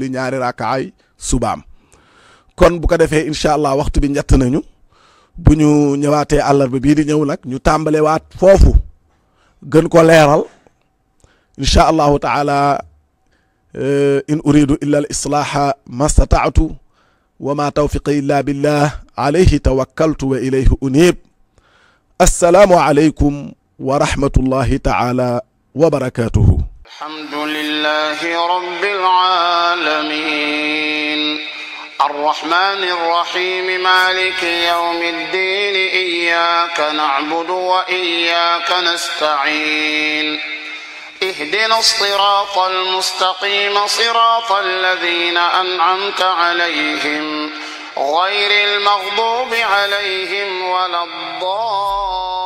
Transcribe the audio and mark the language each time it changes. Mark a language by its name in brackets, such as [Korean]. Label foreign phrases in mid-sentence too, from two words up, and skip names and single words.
[Wolof] ñaari rakk ay subaam kon bu ko defee [Arabic] إن شاء الله [Wolof] waxtu bi njett nañu bu ñu ñëwaatee àllarba bii di ñëw nag ñu tàmbale waat foofu gën ko leeral [Arabic] إن شاء الله تعالى إن أريد إلا الإصلاح ما استطعت وما توفيقي إلا بالله عليه توكلت وإليه أنيب السلام عليكم ورحمة الله تعالى وبركاته الحمد لله رب العالمين الرحمن الرحيم مالك يوم الدين إياك نعبد وإياك نستعين اهدنا الصراط المستقيم صراط الذين أنعمت عليهم غير المغضوب عليهم ولا الضالين